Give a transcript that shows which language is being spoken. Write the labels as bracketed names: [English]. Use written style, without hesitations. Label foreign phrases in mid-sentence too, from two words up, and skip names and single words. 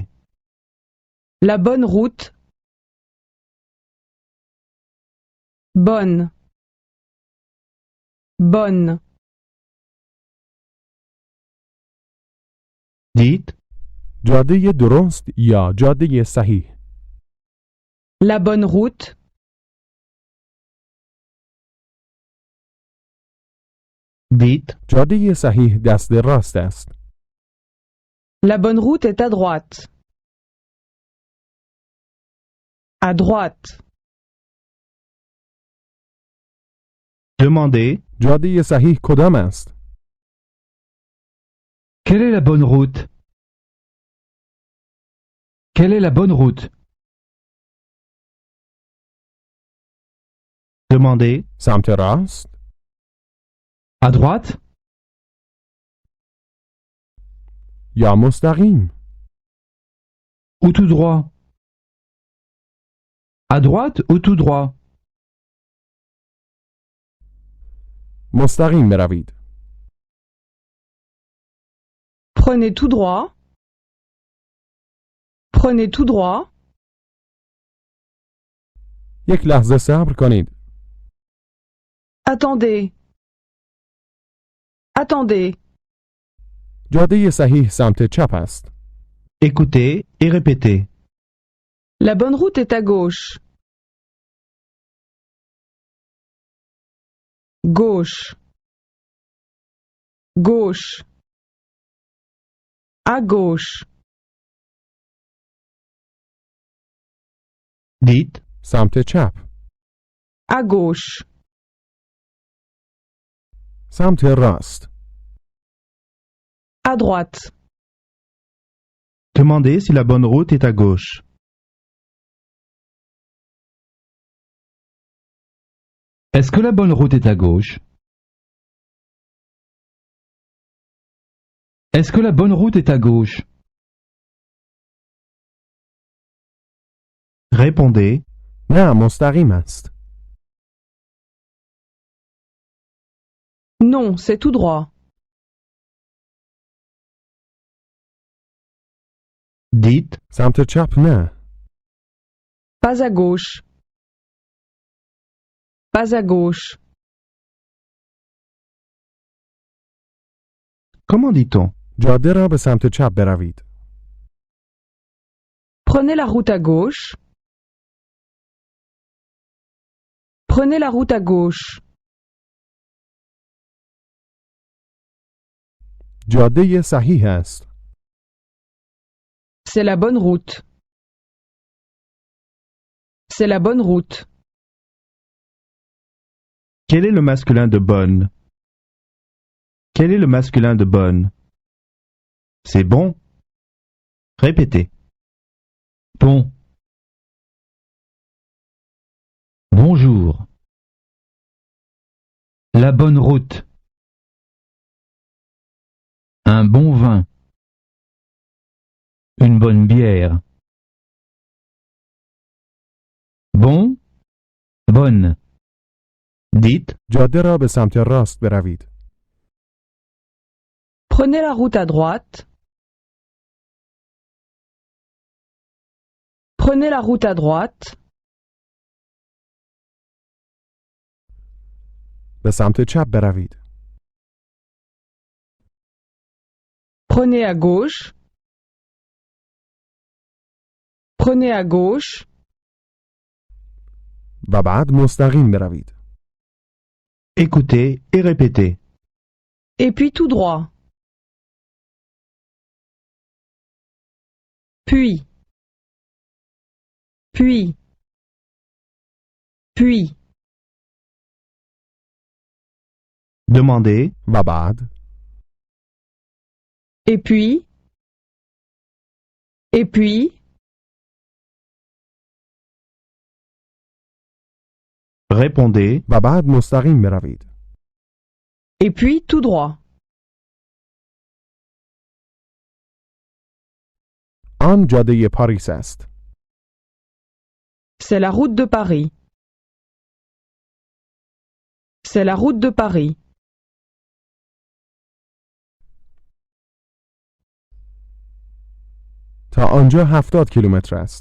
[French] La bonne route. Bonne. Bonne. Dites. [Persian] جاده درست یا جاده صحیح. [French] La bonne route. Dites. [Persian] جاده صحیح دست راست است. [French] La bonne route est à droite. À droite. Demandez. [Persian] جاده صحیح کدام است؟ [French] Quelle est la bonne route? Quelle est la bonne route? Demandez. [Persian] سمت راست؟ [French] À droite? [Persian] یا مستقیم؟ [French] Ou tout droit? À droite ou tout droit? [Persian] مستقیم بروید. [French] Prenez tout droit. Prenez tout droit. [Persian] یک لحظه صبر کنید. [French] Attendez. Attendez. [Persian] جاده صحیح سمت چپ است. [French] Écoutez et répétez. La bonne route est à gauche. Gauche. Gauche. À gauche. Dites. [Persian] سمت چپ. [French] À gauche. [Persian] سمت راست. [French] À droite. Demandez si la bonne route est à gauche. Est-ce que la bonne route est à gauche? Est-ce que la bonne route est à gauche? Répondez. [Persian] نه مستقیم است. [French] Non, c'est tout droit. Dites. [Persian] سمت چپ نه. [French] Pas à gauche. Pas à gauche. Comment dit-on? [Persian] جاده را به سمت چپ بروید. [French] Prenez la route à gauche. Prenez la route à gauche. [Persian] جاده صحیح است. [French] C'est la bonne route. C'est la bonne route. Quel est le masculin de bonne? Quel est le masculin de bonne? C'est bon. Répétez. Bon. Bonjour. La bonne route. Un bon vin. Une bonne bière. Bon. Bonne. Dites. [Persian] جاده را به سمت راست بروید. [French] Prenez la route à droite. Prenez la route à droite. [Persian] به سمت چپ بروید. [French] Prenez à gauche. Prenez à gauche. [Persian] و بعد مستقیم بروید. [French] Écoutez et répétez. Et puis tout droit. Puis. Puis. Puis. Demandez. [Persian] و بعد [French] Et puis. Et puis. Répondez. [Persian] و بعد مستقیم بروید. [French] Et puis tout droit. [Persian] آن جاده پاریس است. [French] C'est la route de Paris. C'est la route de Paris. [Persian] تا آنجا 70 کیلومتر است.